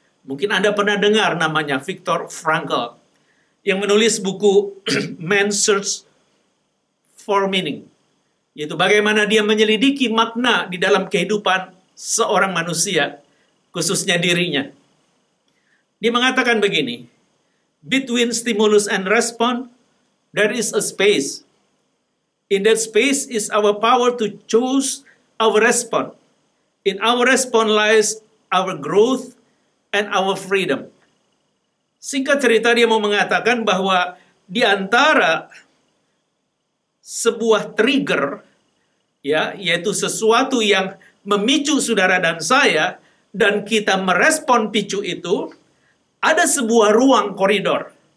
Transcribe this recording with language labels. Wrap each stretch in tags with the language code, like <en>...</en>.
<id>Mungkin Anda pernah dengar namanya Viktor Frankl, yang menulis buku Man's Search for Meaning, yaitu bagaimana dia menyelidiki makna di dalam kehidupan seorang manusia, khususnya dirinya. Dia mengatakan begini,</id> <en>between stimulus and response, there is a space. In that space is our power to choose our response. In our response lies our growth and our freedom.</en> <id>Singkat cerita, dia mau mengatakan bahwa di antara sebuah trigger, ya, yaitu sesuatu yang memicu saudara dan saya, dan kita merespon picu itu, ada sebuah ruang koridor.</id>